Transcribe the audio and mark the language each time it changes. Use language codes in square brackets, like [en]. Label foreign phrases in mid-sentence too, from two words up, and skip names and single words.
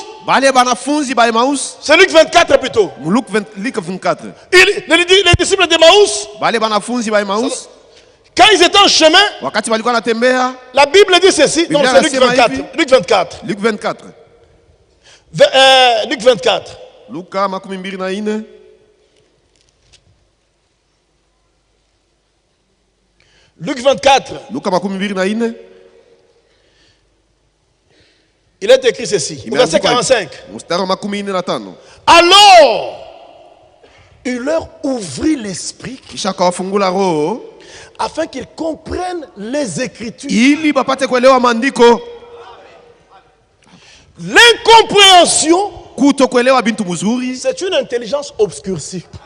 [fr] C'est Luc 24 plutôt. Les disciples d'Emmaüs, Quand ils étaient en chemin, la Bible dit ceci, donc c'est Luc 24. Luc 24. Luc 24. Luc 24. [sw] Luka makumi mbili na ine. [fr] Luc 24. [sw] Luka makumi mbili na ine. [fr] Il est écrit ceci. Verset 45. Alors, il leur ouvrit l'esprit afin qu'ils comprennent les Écritures. L'incompréhension, c'est une intelligence obscurcie.